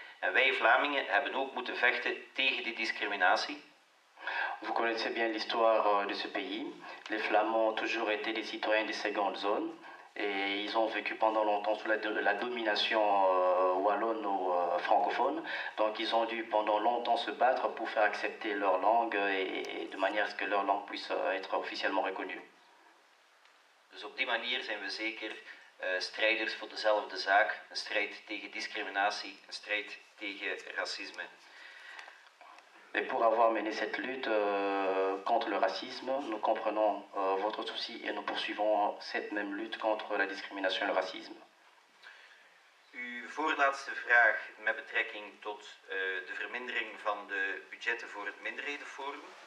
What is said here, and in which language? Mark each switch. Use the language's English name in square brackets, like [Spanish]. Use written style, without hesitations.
[Dutch] En wij Vlamingen hebben ook moeten vechten tegen die discriminatie. [French] Vous connaissez bien l'histoire de ce pays. Les Flamands ont toujours été des citoyens de seconde zone et ils ont vécu pendant longtemps sous la domination wallonne ou francophone. Donc ils ont dû pendant longtemps se battre pour faire accepter leur langue et de manière à ce que leur langue puisse être officiellement reconnue. [Dutch] Dus op die manier zijn we zeker strijders voor dezelfde zaak. Een strijd tegen discriminatie, een strijd tegen racisme. [French] Et pour avoir mené cette lutte contre le racisme, nous comprenons votre souci et nous poursuivons cette même lutte contre la discrimination et le racisme. [Dutch] Uw voorlaatste vraag met betrekking tot de vermindering van de budgetten voor het minderhedenforum.